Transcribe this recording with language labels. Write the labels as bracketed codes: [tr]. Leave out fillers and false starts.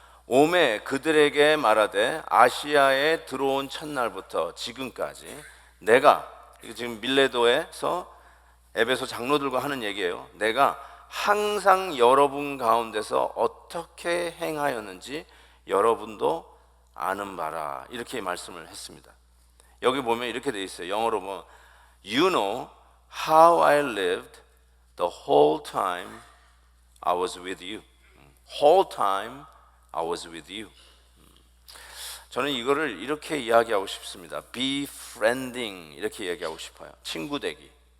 [ko] 오매 그들에게 말하되 아시아에 들어온 첫날부터 지금까지 내가, 이게 지금 밀레도에서 에베소 장로들과 하는 얘기예요. 내가 항상 여러분 가운데서 어떻게 행하였는지 여러분도 아는 바라, 이렇게 말씀을 했습니다. 여기 보면 이렇게 돼 있어요. 영어로 보면 [en] You know how I lived the whole time I was with you. Whole time I was with you. [ko] 저는 이거를 이렇게 이야기하고 싶습니다. Befriending, 이렇게 얘기하고 싶어요. 친구 되기.